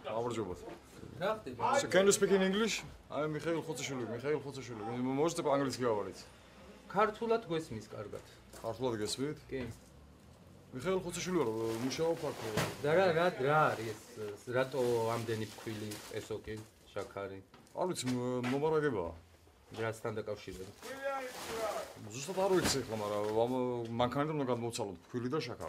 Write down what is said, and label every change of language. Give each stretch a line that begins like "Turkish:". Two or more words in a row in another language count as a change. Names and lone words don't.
Georgian: გამარჯობათ.
English: So can you speak in English? I am Mikhail Khotsashvili.
Russian: Можете по-английски говорить?
Georgian: ქართულად გვესმის კარგად. ქართულად გესმით? კი. მიხეილ ხოცაშვილი ვარ, მუშაობ აქ. და რა არის ეს? რატო ამდენი ფქვილი ესოკი, შაქარი? არ ვიცი, მომარაგებაა. რასთან დაკავშირებით? ზუსტად არ ვიცი ახლა, მაგრამ მანქანიდან უნდა გადმოვცალოთ ფქვილი და შაქარი.